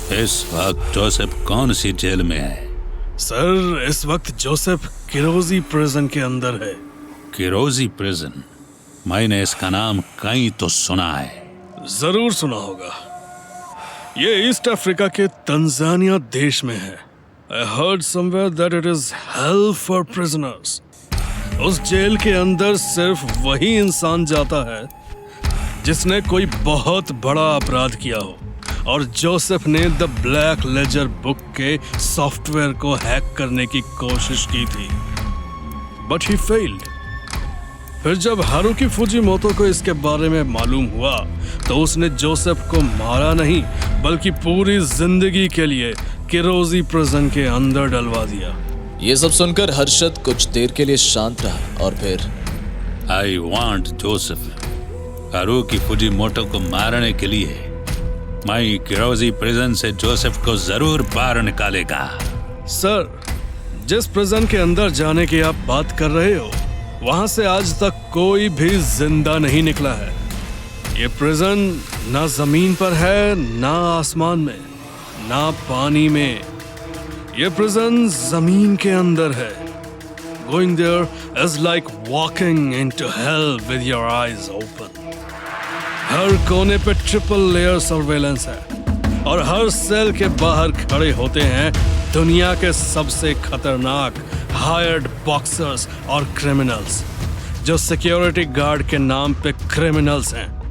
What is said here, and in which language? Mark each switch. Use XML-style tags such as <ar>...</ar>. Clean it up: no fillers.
<hi>इस वक्त जोसेफ कौन सी जेल में है? सर, इस वक्त जोसेफ किरोजी प्रिजन के अंदर है। किरोजी प्रिजन? मैंने इसका नाम कहीं तो सुना है। जरूर सुना होगा। ये ईस्ट अफ्रीका के तंजानिया देश में है।</hi> <en>I heard somewhere that it is hell for prisoners.</en> <hi>उस जेल के अंदर सिर्फ वही इंसान जाता है जिसने कोई बहुत बड़ा अपराध किया हो। और जोसेफ ने द ब्लैक लेजर बुक के सॉफ्टवेयर को हैक करने की कोशिश की थी,</hi> <en>But he failed.</en> <hi>फिर जब हारुकी फुजीमोटो को इसके बारे में मालूम हुआ तो उसने जोसेफ को मारा नहीं, बल्कि पूरी जिंदगी के लिए किरोजी प्रिजन के अंदर डलवा दिया। ये सब सुनकर हर्षद कुछ देर के लिए शांत रहा और फिर</hi> <en>I want Joseph.</en> <hi>हारुकी फुजीमोटो को मारने के लिए मैं किरोजी प्रिजन से जोसेफ को जरूर बाहर निकालेगा। सर, जिस प्रिजन के अंदर जाने की आप बात कर रहे हो, वहां से आज तक कोई भी जिंदा नहीं निकला है। ये प्रिजन ना जमीन पर है, ना आसमान में, ना पानी में। ये प्रिजन जमीन के अंदर है।</hi> <en>Going there is like walking into hell with your eyes open.</en> <hi>हर कोने पे ट्रिपल लेयर सर्वेलेंस है और हर सेल के बाहर खड़े होते हैं दुनिया के सबसे खतरनाक हायर्ड बॉक्सर्स और क्रिमिनल्स, जो सिक्योरिटी गार्ड के नाम पे क्रिमिनल्स हैं।</hi>